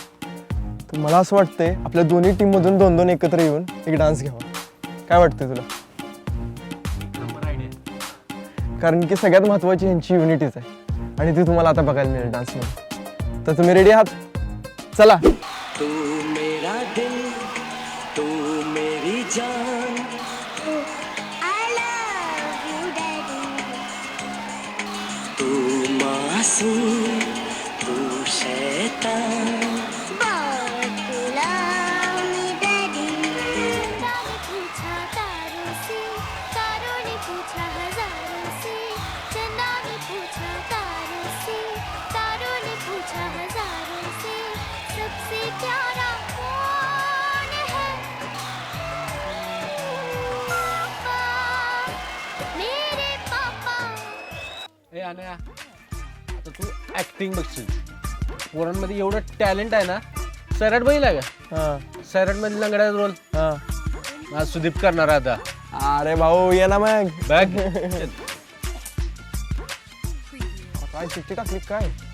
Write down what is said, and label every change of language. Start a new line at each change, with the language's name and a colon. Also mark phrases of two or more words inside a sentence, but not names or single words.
Marathi: तर मला असं वाटतंय आपल्या दोन्ही टीममधून 2-2 एकत्र येऊन एक डान्स घ्यावा. काय वाटतंय तुला? कारण की सगळ्यात महत्त्वाची ह्यांची युनिटीच आहे आणि ती तुम्हाला आता बघायला मिळेल डान्समध्ये. तर तुम्ही रेडी आहात? चला.
Hindi: तू मेरा दिल, तू मेरी जान.
English: I love you, Daddy.
Hindi: तू मासूम, तू शैतान.
English: बहुत love me, Daddy.
Hindi: चंदा ने पूछा तारों से, तारों ने पूछा हजारों से. चंदा ने पूछा तारों से, तारों ने पूछा हजारों से. सबसे प्यारा कौन है? पापा, मेरे पापा.
Marathi: ए अनया, आता तू ऍक्टिंग बघशील. पोरांमध्ये एवढं टॅलेंट आहे ना. सैराट बघितला का? हां सैराट मध्ये लंगड्या रोल हां. सुदीप करणार आहे आता. अरे भाऊ ये ना मग. बघ. काय चिठ्ठी टाकली काय?